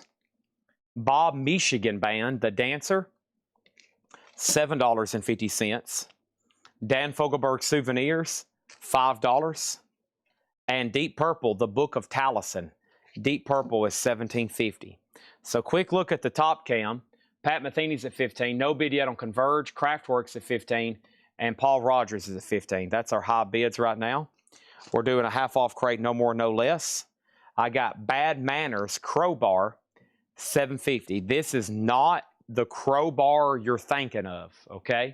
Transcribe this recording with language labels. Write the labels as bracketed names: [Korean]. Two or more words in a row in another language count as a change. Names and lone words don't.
[English] Bob Michigan Band, The Dancer, $7.50. Dan Fogelberg Souvenirs, $5. And Deep Purple, The Book of Taliesin. Deep Purple is $17.50. So quick look at the top cam. Pat Metheny's at 15. No bid yet on Converge. Kraftwerk's at 15. And Paul Rogers is at 15. That's our high bids right now. We're doing a half-off crate, no more, no less. I got Bad Manners Crowbar, $7.50. This is not the crowbar you're thinking of, okay?